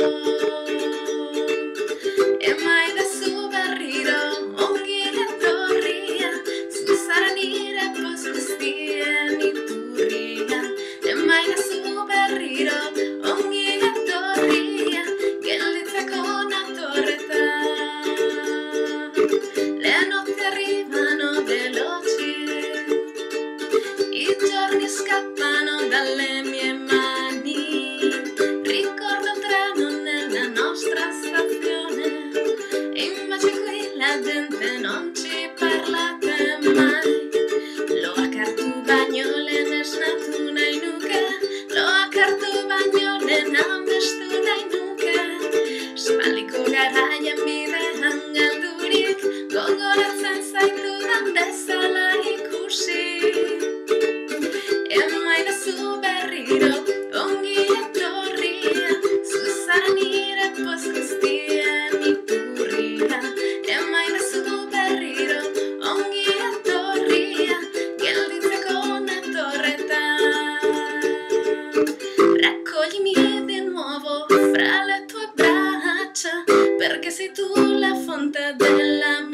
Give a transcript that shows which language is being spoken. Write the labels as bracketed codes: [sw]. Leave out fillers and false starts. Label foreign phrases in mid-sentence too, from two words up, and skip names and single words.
[eu] Emaidazu berriro ongi etorria, zu zara nire poz guztien iturria. Emaidazu berriro ongi etorria, gelditzeko natorretan. [it] Le notte arrivano veloci, i giorni scappano dalle mie mani, ricordo un treno nella nostra stazione, e invece qui la gente non ci parlate mai. [eu] Loak hartu baino lehen esnatu nahi nuke, loak hartu baino lehen amestu nahi nuke, espaldiko garaien bidean galdurik, gogoratzen zaitudan bezala ikusi. Emaidazu berriro ongi etorria, zu zara nire poz guztien iturria. Emaidazu berriro ongi etorria, gelditzeko natorretan. [it] Raccoglimi di nuovo fra le tue braccia, perché sei tu la fonte della